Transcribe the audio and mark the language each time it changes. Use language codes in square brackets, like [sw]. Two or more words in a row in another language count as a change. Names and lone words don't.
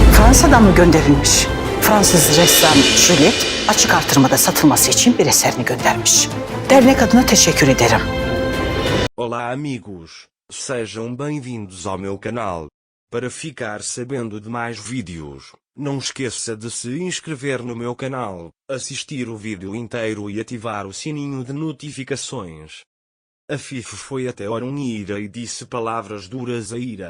[tr] Fransa'dan mı gönderilmiş? Fransız ressam Juliet açık artırmada satılması için bir eserini göndermiş. Dernek adına teşekkür ederim. [pt] Olá amigos, sejam bem-vindos ao meu canal. Para ficar sabendo de mais vídeos, não esqueça de se inscrever no meu canal, assistir o vídeo inteiro e ativar o sininho de notificações. A Fife foi até Orun e Ira e disse palavras duras a Ira.